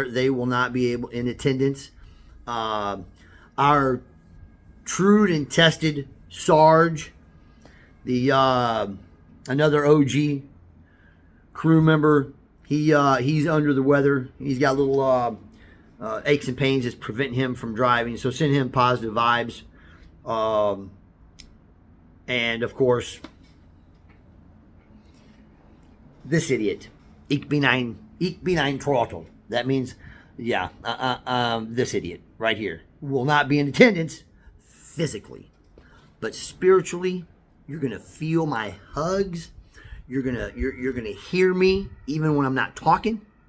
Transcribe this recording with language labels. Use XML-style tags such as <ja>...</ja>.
<en>They will not be able in attendance. Our trued and tested Sarge, the another OG crew member, he's under the weather. He's got little aches and pains that's preventing him from driving. So send him positive vibes. And of course, this idiot,</en> <de>ich bin ein Trottel.</de> <en>That means, this idiot right here will not be in attendance physically, but spiritually, you're gonna feel my hugs. You're gonna hear me even when I'm not talking.</en>